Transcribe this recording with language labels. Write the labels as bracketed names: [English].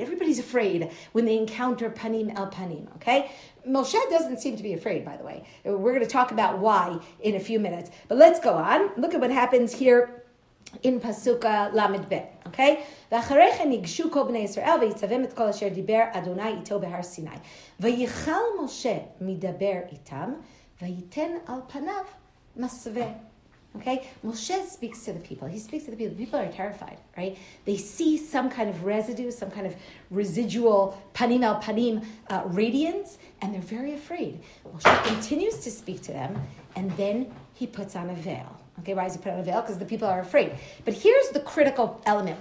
[English] Everybody's afraid when they encounter panim al panim. Okay? Moshe doesn't seem to be afraid, by the way. We're going to talk about why in a few minutes. But let's go on. Look at what happens here in Pasuka Lamed Bet, okay? [Hebrew] ואחריכן ניגשו כל בני ישראל ויצווים את כל אשר דיבר אדוני איתו בהר סיני. ויחל משה מדבר איתם וייתן על פניו מסווה. [English] Okay? Moshe speaks to the people. He speaks to the people. The people are terrified, right? They see some kind of residue, some kind of residual panim al panim radiance, and they're very afraid. Moshe continues to speak to them, and then he puts on a veil. Okay, why does he put on a veil? Because the people are afraid. But here's the critical element.